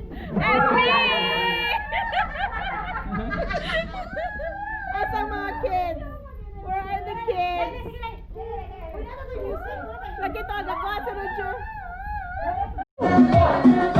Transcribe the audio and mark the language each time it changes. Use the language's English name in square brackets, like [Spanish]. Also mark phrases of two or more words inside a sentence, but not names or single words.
[English] And me! [Cebuano] Asa mga kids? [English] Where are the kids? [Cebuano] Lagi to, nagkuha sa Rujo.